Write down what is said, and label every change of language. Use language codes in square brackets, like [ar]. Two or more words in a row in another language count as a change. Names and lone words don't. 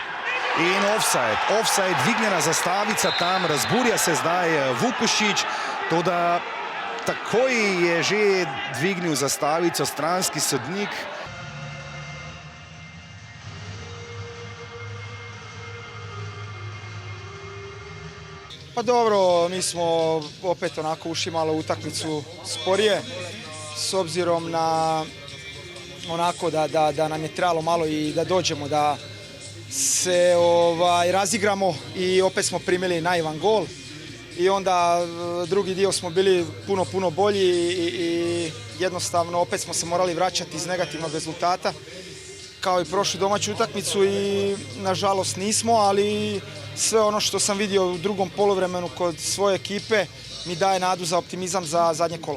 [sl] In offside, dvignjena zastavica tam, razburja se zdaj Vukušić, toda takoj je že dvignil zastavico stranski sodnik. [hr] Pa dobro, mi smo opet onako ušli malo u utakmicu sporije, s obzirom na onako da nam je trebalo malo i da dođemo da se razigramo i opet smo primili naivan gol i onda drugi dio smo bili puno bolji i jednostavno opet smo se morali vraćati iz negativnog rezultata kao i prošlu domaću utakmicu i nažalost nismo, ali sve ono što sam vidio u drugom poluvremenu kod svoje ekipe mi daje nadu za optimizam za zadnje kolo.